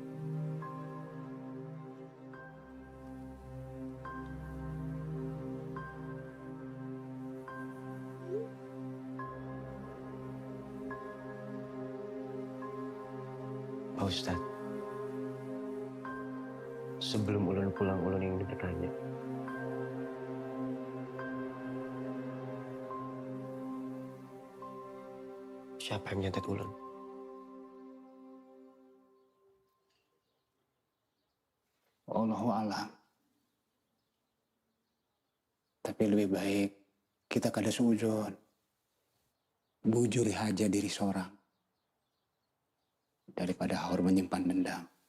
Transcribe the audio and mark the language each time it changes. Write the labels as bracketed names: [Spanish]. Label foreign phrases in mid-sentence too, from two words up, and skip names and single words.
[Banjar] Pak Ustadz, sebelum Ulun pulang, Ulun ingin bertanya. Siapa yang nyantet Ulun? [Arabic] Allahu alam. [Banjar] Tapi lebih baik kita kada sujon. Bujuri haja diri seorang daripada haur menyimpan dendam.